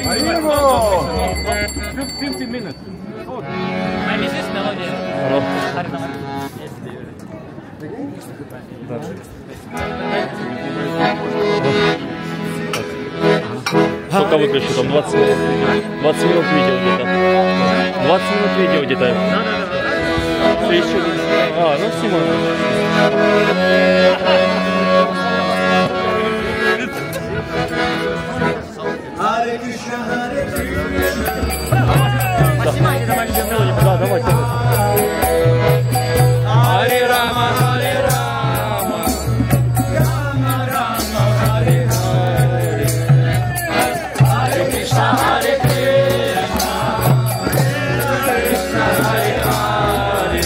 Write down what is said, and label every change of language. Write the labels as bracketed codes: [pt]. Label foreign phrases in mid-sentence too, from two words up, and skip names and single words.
[en] 50 minutes. And is this melody? [ru] Сколько выключил? Там 20 минут. 20 минут видео где-то. 20 минут видео где-то. Что еще? Ну Сима. [sa] हरे कृष्ण हरे कृष्ण. [ru] Да, давай. [sa] हरे राम हरे राम. राम राम हरे हरे. हरे कृष्ण हरे कृष्ण. कृष्ण हरे हरे.